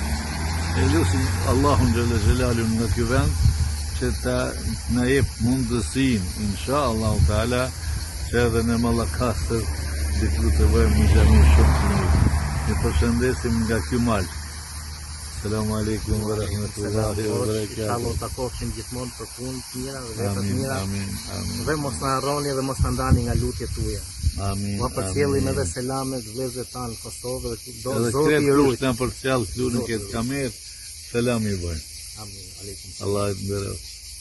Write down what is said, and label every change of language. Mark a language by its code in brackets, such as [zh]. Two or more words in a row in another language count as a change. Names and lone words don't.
[sq] E lutim Allahun [ar] جل جلاله [sq] nga ky vend që ta na jep mundësinë, [ar] إن شاء الله تعالى, [sq] që edhe në Mallakastër diku të bëjmë një xhami shumë të mirë. Ju përshëndesim nga ky mal. [ar] السلام عليكم ورحمة الله وبركاته. [sq] Inshallah takofshim gjithmonë për punë të mira dhe vepra të Amin, mira. amin, amin. Dhe mos na harroni dhe mos na ndani nga lutjet tuaja. Amin. Ma përcjellim edhe selamet vëllezërit tanë në Kosovë dhe do Edhe Zoti kretë i ruaj. kush na përcjell këtu në këtë kamerë, selam i bëjmë. Amin. Aleikum. Allah i të mbërëf.